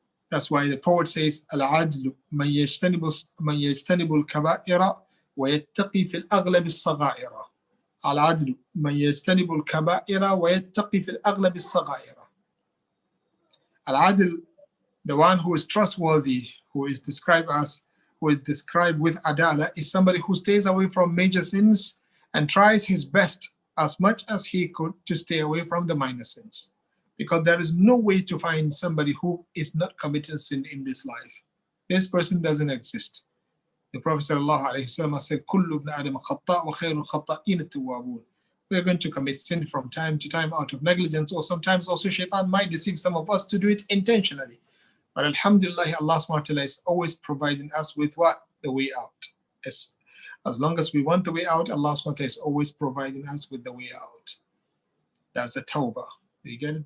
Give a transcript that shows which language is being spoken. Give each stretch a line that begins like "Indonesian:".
English: That's why the poet says,
Arabic: العدل من يجتنب الكبائر ويتقي في الأغلب الصغائر. العدل من يجتنب الكبائر ويتقي في الأغلب الصغائر.
English: Al-Adl, the one who is trustworthy, who is described with adala, is somebody who stays away from major sins and tries his best as much as he could to stay away from the minor sins. Because there is no way to find somebody who is not committing sin in this life. This person doesn't exist. The Prophet ﷺ said,
Arabic: كل ابن آدم خطاء وخير الخطائين التوابون.
English: we're going to commit sin from time to time out of negligence, or sometimes also shaitan might deceive some of us to do it intentionally. But alhamdulillah, Allah subhanahu wa ta'ala is always providing us with what? The way out. As long as we want the way out, Allah subhanahu wa ta'ala is always providing us with the way out. That's a tawbah. You get it?